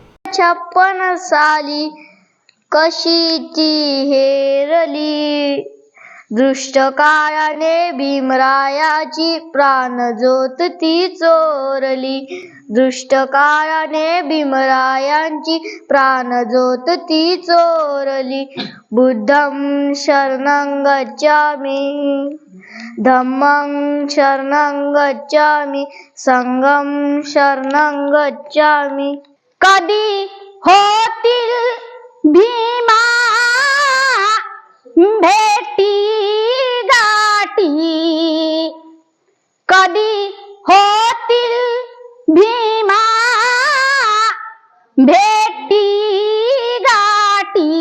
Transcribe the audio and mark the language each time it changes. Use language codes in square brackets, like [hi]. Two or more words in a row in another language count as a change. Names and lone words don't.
[mr] 56 साली कशीची हेरली, दृष्ट काळाने भीमरायाची प्राणज्योत ती चोरली। दृष्ट काळाने भीमरायांची प्राणज्योत ती चोरली। [pi] बुद्धं शरणं गच्छामि, धम्मं शरणं गच्छामि, संघं शरणं गच्छामि। [mr] कधी होतील भीमा भेटी गाठी, कधी होतील भीमा भेटी गाठी।